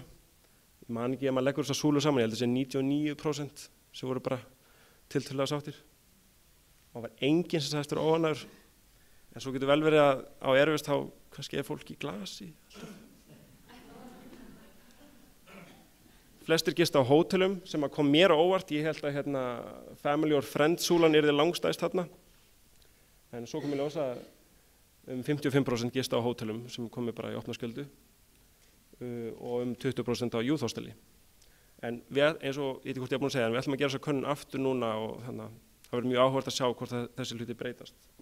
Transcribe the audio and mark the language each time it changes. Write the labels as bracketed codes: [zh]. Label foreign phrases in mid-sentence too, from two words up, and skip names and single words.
[is] Ég man ekki að maður leggur þessa súlu saman, ég held að það sé 99% sem voru bara tiltölulega sáttir. Og var enginn sem sagðist vera óánægður. En svo getur vel verið að á Airwaves þá kannski er fólk í glasi. Flestir gista á hótelum sem að kom mér á óvart. Ég held að [en] family or friends [is] súlan yrði langstæðst þarna. En svo kom ég ljósa 55% gista á hótelum sem komi bara í opna skjöldu og 20% á [en] youth hosteli. [is] En við, eins og ég veit ekki hvort ég er búin að segja, en við ætlum að gera þessa könnun aftur núna og þannig að það verður mjög áhugavert að sjá hvort þessi hluti breytast.